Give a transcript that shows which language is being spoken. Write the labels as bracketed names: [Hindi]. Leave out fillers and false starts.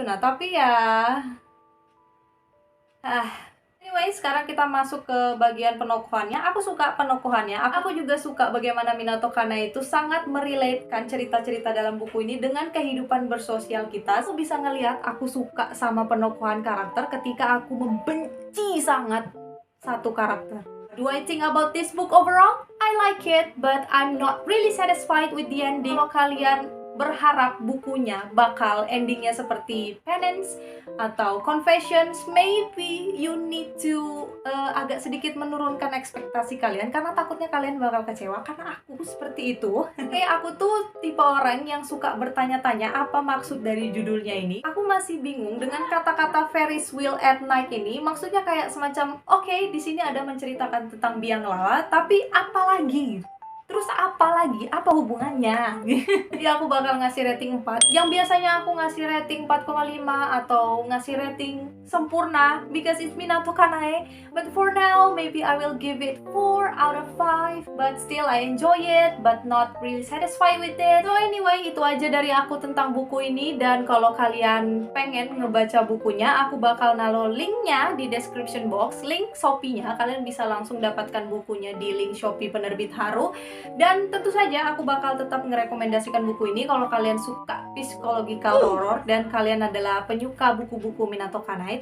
[Indonesian] Nah, tapi ya anyway, sekarang kita masuk ke bagian penokohannya. Aku suka penokohannya. Aku juga suka bagaimana Minato Kanae itu sangat merelatekan cerita-cerita dalam buku ini dengan kehidupan bersosial kita. Aku bisa ngelihat aku suka sama penokohan karakter ketika aku membenci sangat satu karakter. [English] Do I think about this book overall? I like it, but I'm not really satisfied with the ending. [Indonesian] Kalau kalian berharap bukunya bakal endingnya seperti Penance atau Confessions, [English] maybe you need to [Indonesian] agak sedikit menurunkan ekspektasi kalian, karena takutnya kalian bakal kecewa, karena aku seperti itu. Kayak aku tuh tipe orang yang suka bertanya-tanya apa maksud dari judulnya ini. Aku masih bingung dengan kata-kata Ferris Wheel at Night ini. Maksudnya kayak semacam di sini ada menceritakan tentang biang lala, tapi apa lagi? Terus apa lagi? Apa hubungannya? Jadi aku bakal ngasih rating 4. Yang biasanya aku ngasih rating 4,5 atau ngasih rating sempurna [English] because it's Minato Kanae. But for now, maybe I will give it 4 out of 5. But still I enjoy it, but not really satisfied with it. [Indonesian] So anyway, itu aja dari aku tentang buku ini. Dan kalau kalian pengen ngebaca bukunya, aku bakal naruh linknya di description box. Link Shopee-nya, kalian bisa langsung dapatkan bukunya di link Shopee penerbit Haru. Dan tentu saja aku bakal tetap merekomendasikan buku ini kalau kalian suka psychological horror dan kalian adalah penyuka buku-buku Minato Kanae.